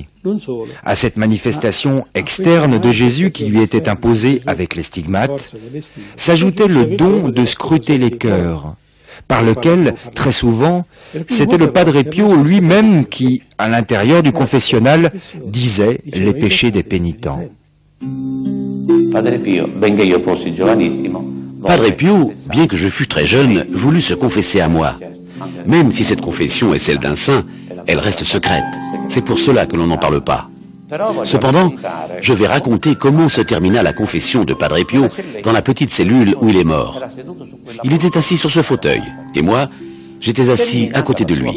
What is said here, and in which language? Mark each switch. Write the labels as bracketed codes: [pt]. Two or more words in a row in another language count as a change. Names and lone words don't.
[fr] À cette manifestation externe de Jésus qui lui était imposée avec les stigmates, s'ajoutait le don de scruter les cœurs, par lequel, très souvent, c'était le Padre Pio lui-même qui, à l'intérieur du confessionnal, disait les péchés des pénitents. [it] Padre Pio, benché io fossi giovanissimo, Padre Pio, [fr] bien que je fus très jeune, voulut se confesser à moi. Même si cette confession est celle d'un saint, elle reste secrète. C'est pour cela que l'on n'en parle pas. Cependant, je vais raconter comment se termina la confession de Padre Pio dans la petite cellule où il est mort. Il était assis sur ce fauteuil, et moi, j'étais assis à côté de lui.